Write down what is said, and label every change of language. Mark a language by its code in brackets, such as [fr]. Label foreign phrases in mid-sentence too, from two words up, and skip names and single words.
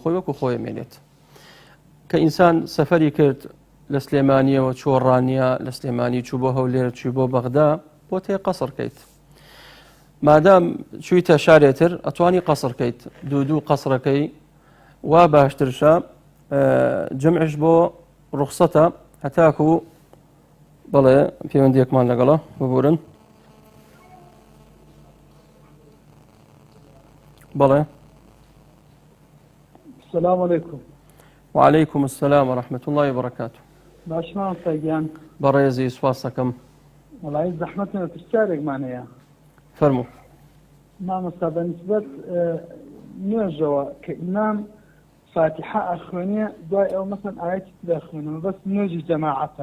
[ckb] خۆی وەکو خۆی مێنێت کە ئینسان سەفەری کرد لە سلێمانیەوە چۆڕانیە لە سلێمانی چوو بۆ هەولێر چوو بۆ بەغدا بۆ تێ قەسر کەیت مادام چوویتە شارێتر ئەتوانی قەسر کەیت دوو قەسرەکەی وا باشترشە جەمعش بۆ ڕوخسەتە هەتاکو بەڵێ پەیوەندیەکمان لەگەڵە ببورن بەڵێ. [ar] السلام عليكم. وعليكم السلام ورحمة الله وبركاته. [ckb] باش مامۆستاگیان بەڕێزی سوپاس دەکەم. وڵی زەحمەتە پرسیارێکمانەیە فەرموو. مامۆستا بەنسبەت نوێژەوە کە ئیمام فاتحە ئەخوێنێ دوای ئەو مەسەن ئاەتی دەخوێنەوە بەس نوێژی جەماعەتە